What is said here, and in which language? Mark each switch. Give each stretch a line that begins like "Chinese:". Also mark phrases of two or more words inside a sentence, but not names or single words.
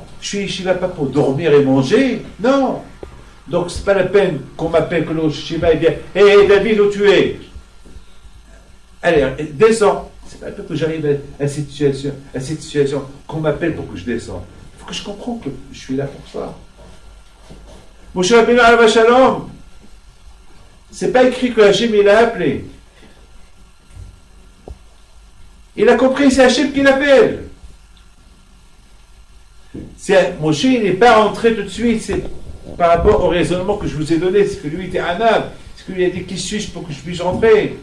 French: Je suis à Yeshiva pas pour dormir et manger. Non. Donc c'est pas la peine qu'on m'appelle, que le Yeshiva est bien. Hé David, où tu es? Allez, descends. C'est pas la peine que j'arrive à cette situation, qu'on m'appelle pour que je descende. Il faut que je comprenne que je suis là pour ça.
Hebrew: משה רבינו עליו השלום.
French: C'est pas écrit que Hachem il l'a appelé. Il a compris, c'est Hachem qui l'appelle. Moshe, il n'est pas rentré tout de suite, c'est par rapport au raisonnement que je vous ai donné, c'est que lui était Anav, c'est que lui a dit, qui suis-je pour que je puisse rentrer?